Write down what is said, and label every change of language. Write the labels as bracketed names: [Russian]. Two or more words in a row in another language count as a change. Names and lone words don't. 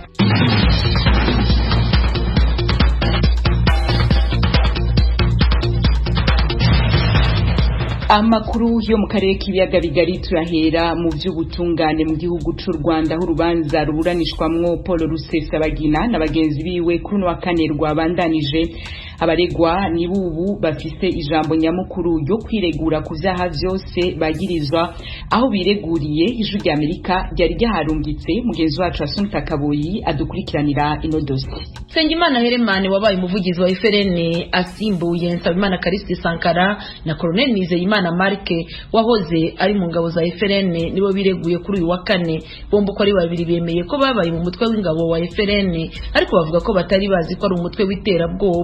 [Rundi] Amakuru yo mu karere k'ibiyaga bigari turahera mu by'ubutungane mu gihugu cy'u Rwanda aho urubanza ruburanishwamwo Paul Rusesabagina na bagenzi biwe kuri wa kane rwabandanije. Abaregwa ni bubu bafise ijambo nyamukuru yo kwiregura ku vyaha vyose bagirizwa, aho bireguriye. Ijwi ry'Amerika ryari ryaharungitse mugenzi wacu Asumta Kaboyi adukurikiranira ino dossier. Nsengimana Heremane wabaye umuvugizi wa FRN asimbuye Nsabimana Callixte Sankara na Colonel Nizeyimana Marke wahoze ari mu ngabo za FRN nibo bireguye kuri uyu wa kane. Bombi ko ari babiri bemeye ko babaye mu mutwe w'ingabo wa FRN, ariko bavuga ko batari bazi ko ari umutwe w'iterabwoba.